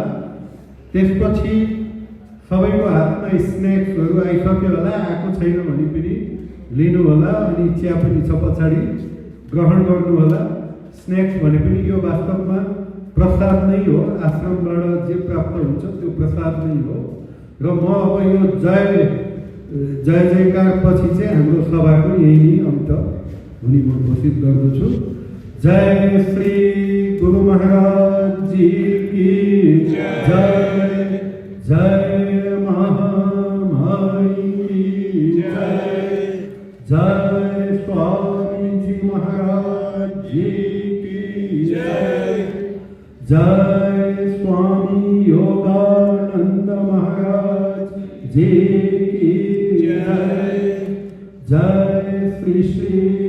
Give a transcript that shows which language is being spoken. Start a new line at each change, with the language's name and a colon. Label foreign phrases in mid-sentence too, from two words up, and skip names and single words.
Nepali: त्यसपछि सबैको हातमा स्न्याक्सहरू आइसक्यो होला, आएको छैन भने पनि लिनु होला, अनि चिया पनि छ पछाडि ग्रहण गर्नु होला। स्न्याक्स भने पनि यो वास्तवमा प्रसाद नै हो, आश्रमबाट जे प्राप्त हुन्छ त्यो प्रसाद नै हो। र म अब यो जय जयकार पछि चाहिँ हाम्रो सभाको यही नै अन्त हुने म घोषित गर्दछु।
Hindi: जय श्री गुरु महाराज जी की जय, जय महामाई की जय, जय स्वामी जी महाराज जी की जय, जय स्वामी योगानंद महाराज जी की जय, जय श्री श्री